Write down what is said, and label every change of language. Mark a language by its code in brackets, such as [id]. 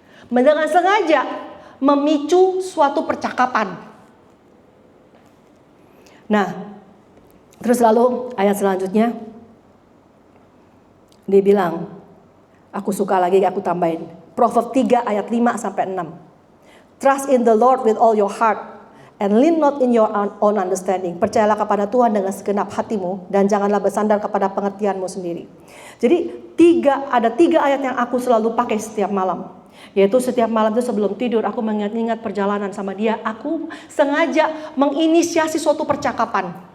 [id] Dengan sengaja memicu suatu percakapan. Nah, terus lalu ayat selanjutnya dia bilang, aku suka lagi aku tambahin. Proverb 3 ayat 5 sampai 6. [en] Trust in the Lord with all your heart and lean not in your own understanding. [id] Percayalah kepada Tuhan dengan segenap hatimu dan janganlah bersandar kepada pengertianmu sendiri. Jadi ada tiga ayat yang aku selalu pakai setiap malam. Yaitu setiap malam itu sebelum tidur aku mengingat-ingat perjalanan sama dia. Aku sengaja menginisiasi suatu percakapan.